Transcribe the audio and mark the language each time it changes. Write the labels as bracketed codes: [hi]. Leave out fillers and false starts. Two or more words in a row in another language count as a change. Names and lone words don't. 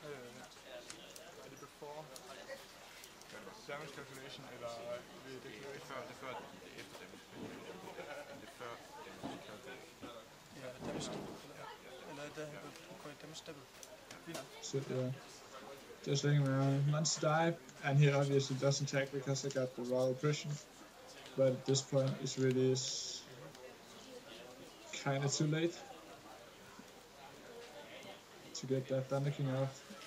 [en] Damage calculation [da] eller det før det efter det før ja damage eller [en] damage double. So yeah, just letting my monster die, and he obviously doesn't attack because I got the Royal Oppression. But at this point, it really is kind of too late to get that Thunder King off.